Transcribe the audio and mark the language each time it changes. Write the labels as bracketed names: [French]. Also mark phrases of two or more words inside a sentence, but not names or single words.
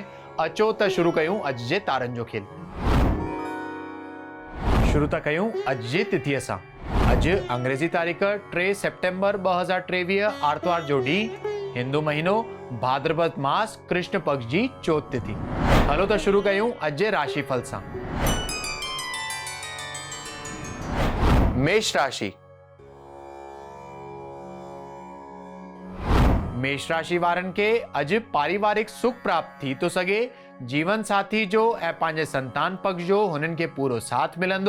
[Sindhi] अचो त शुरू कयूं अॼु जे तारनि जो खेल। शुरू था कयूं अॼु जी तिथीअ सां। अॼु अंग्रेज़ी तारीख़ 3 सेप्टेम्बर 2023 आर्तवार जो ॾींहुं, हिंदू महीनो भाद्रपद मास कृष्ण पक्ष जी चौथ तिथि। हलो त शुरू कयूं अॼु जे राशिफल सां। मेष राशि। मेष राशि वारनि खे अॼु पारिवारिक सुख प्राप्त थी थो सघे। जीवन साथी जो ऐं पंहिंजे संतान पक्ष जो हुननि खे पूरो साथ मिलंदो।